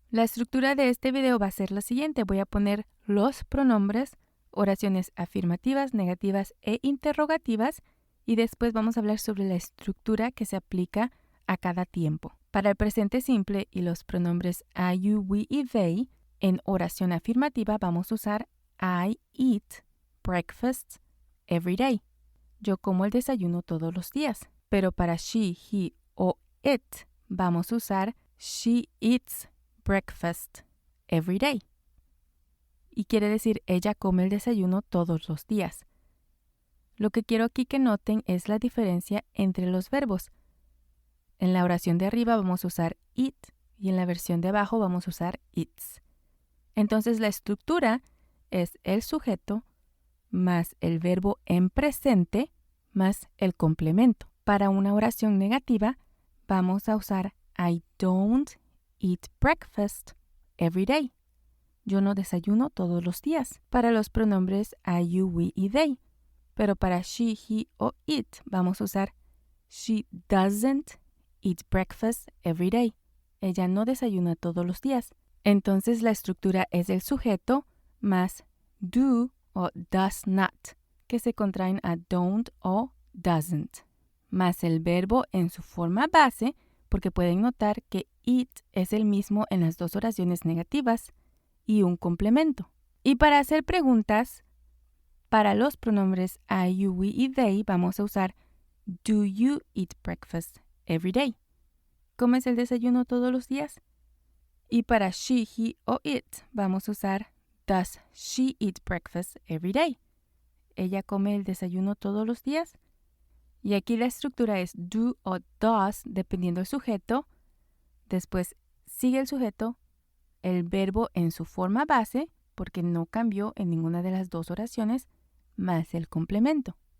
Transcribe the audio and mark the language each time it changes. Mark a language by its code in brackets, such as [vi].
[es] La estructura de este video va a ser la siguiente. Voy a poner los pronombres, oraciones afirmativas, negativas e interrogativas y después vamos a hablar sobre la estructura que se aplica a cada tiempo. Para el presente simple y los pronombres I, you, we y they, en oración afirmativa vamos a usar [en] I eat breakfast every day. [es] Yo como el desayuno todos los días. Pero para she, he o it vamos a usar [en] she eats breakfast every day. [es] Y quiere decir ella come el desayuno todos los días. Lo que quiero aquí que noten es la diferencia entre los verbos. En la oración de arriba vamos a usar eat y en la versión de abajo vamos a usar eats. Entonces la estructura es el sujeto más el verbo en presente más el complemento. Para una oración negativa vamos a usar [en] I don't eat breakfast every day. [es] Yo no desayuno todos los días. Para los pronombres I, you, we y they. Pero para she, he o it vamos a usar [en] she doesn't eat breakfast every day. [es] Ella no desayuna todos los días. Entonces la estructura es el sujeto más do o does not, que se contraen a don't o doesn't, más el verbo en su forma base, porque pueden notar que eat es el mismo en las dos oraciones negativas y un complemento. Y para hacer preguntas, para los pronombres I, you, we y they vamos a usar [en] do you eat breakfast every day? [es] ¿Comes el desayuno todos los días? Y para she, he o it vamos a usar [en] does she eat breakfast every day? [es] ¿Ella come el desayuno todos los días? Y aquí la estructura es do o does, dependiendo del sujeto. Después sigue el sujeto, el verbo en su forma base, porque no cambió en ninguna de las dos oraciones, más el complemento.